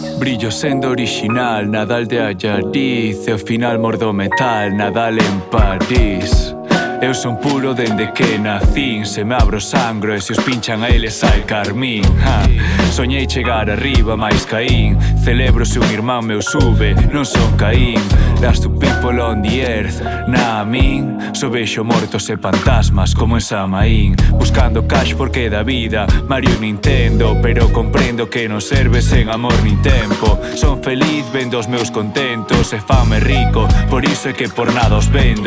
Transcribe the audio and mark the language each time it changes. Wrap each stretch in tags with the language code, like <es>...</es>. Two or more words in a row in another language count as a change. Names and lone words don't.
<gl>Brillo sendo original, Nadal de Allariz, e ao final mordo metal, Nadal en París. Eu son puro dende que nacín, se me abro sangro e se os pinchan a eles sai carmín. Soñei chegar arriba, mais caín. Celebro se un irmán meu sube, non son Caín.</gl> <en>Last two people on the earth,</en> <gl>na min. Só vexo mortos e fantasmas como en Samaín. Buscando cash porque da vida, Mario Nintendo. Pero comprendo que non serve sen amor nin tempo. Son feliz vendo os meus contentos e fame rico, por iso é que por nada os vendo.</gl>